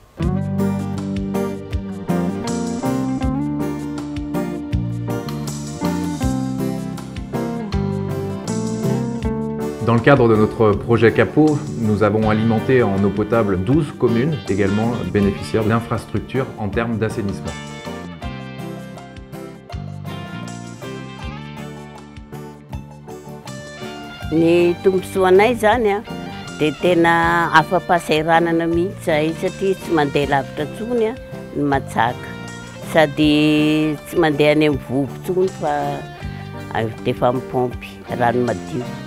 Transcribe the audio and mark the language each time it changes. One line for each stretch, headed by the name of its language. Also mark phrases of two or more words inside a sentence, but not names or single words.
French: Dans le cadre de notre projet Capot, nous avons alimenté en eau potable 12 communes, également bénéficiaires d'infrastructures en termes d'assainissement.
Malagasy: Ny tombontsoanay zany dia tena afa-pahasahiranana mihitsy zahay satria tsy mandeha lavitra intsony ny Matsaka, sady tsy mandeha any amin'ny vovo intsony fa efa mipompy rano madio.